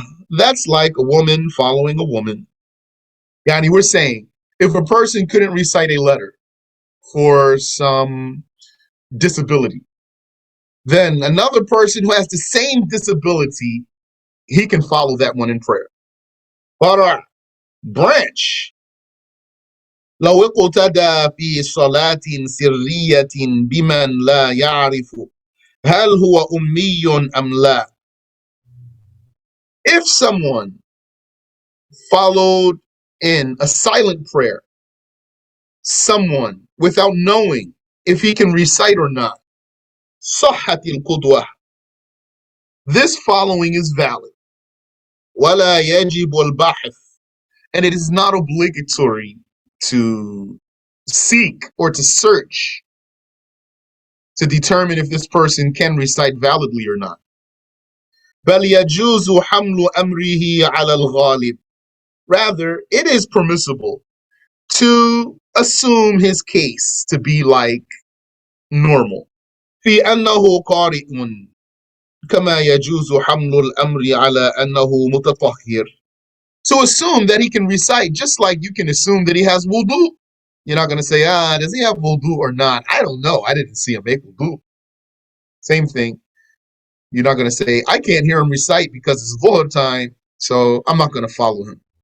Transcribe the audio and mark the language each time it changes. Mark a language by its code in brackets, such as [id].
[en] That's like a woman following a woman. Yani, we're saying if a person couldn't recite a letter for some disability, then another person who has the same disability, he can follow that one in prayer. Branch. [ar] لو اقتدى في صلاة سرية بمن لا يعرف هل هو أمي أم لا. [en] If someone followed in a silent prayer someone without knowing if he can recite or not, [ar] صحت القدوة. [en] This following is valid. [ar] ولا يجب البحث [en] And it is not obligatory to seek or to search to determine if this person can recite validly or not. [ar] بل يجوز حمل أمره على الغالب. [en] Rather, it is permissible to assume his case to be like normal. [ar] في أنه قارئ كما يجوز حمل الأمر على أنه متطهر. [en] To assume that he can recite just like you can assume that he has wudu. You're not going to say, does he have wudu or not? I don't know. I didn't see him make wudu. Same thing. You're not going to say, I can't hear him recite because it's Dhuhr time, so I'm not going to follow him.